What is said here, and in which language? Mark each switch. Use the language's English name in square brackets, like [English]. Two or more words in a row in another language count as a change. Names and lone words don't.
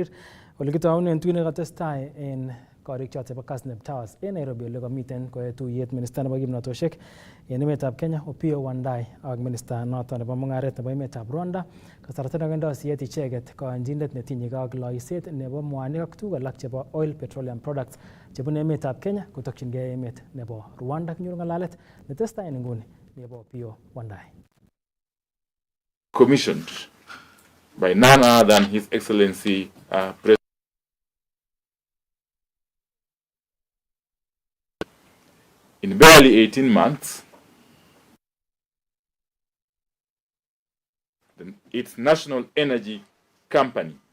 [Kalenjin] Ole kitounen tuinet nekatestai en korik choton chebo Kass Nep Towers en Nairobi ole komiten koyoe tuyet minista nebo kimnotosiek en emetab Kenya Opiyo Wandayi ak minista noton nebo mung'aret nebo emetab Rwanda kasarta nekendoi siyet icheket koyonjinet netinye ak loiset nebo mwanik ak tuguk alak chebo [English] oil petroleum products [Kalenjin] chebune emetab Kenya kotokyingei emet nebo Rwanda. Kinyoru ng'alalet netestai en nguni nebo Opiyo Wandayi. [English] Commissioned by none other than His Excellency President in barely 18 months, its national energy company.